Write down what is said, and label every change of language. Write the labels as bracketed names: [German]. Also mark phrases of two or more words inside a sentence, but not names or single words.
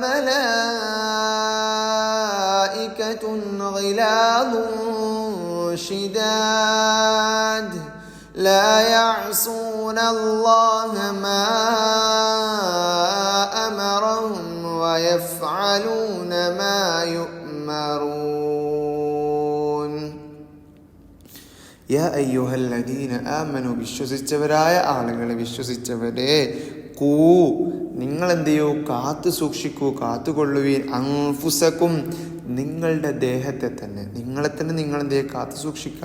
[Arabic] ملائكة غلاظ شداد لا يعصون الله ما أمرهم ويفعلون ما يؤمرون. يا أيها الذين آمنوا, [Malayalam] വിശ്വസിച്ചവരായ ആളുകളെ, വിശ്വസിച്ചവരെ, നിങ്ങളെന്ത് ചെയ്യൂ, കാത്തു സൂക്ഷിക്കൂ, കാത്തുകൊള്ളുവീൻ അൻഫുസക്കും, നിങ്ങളുടെ ദേഹത്തെ തന്നെ, നിങ്ങളെ തന്നെ നിങ്ങളെന്ത് ചെയ്യുക, കാത്തു സൂക്ഷിക്കുക.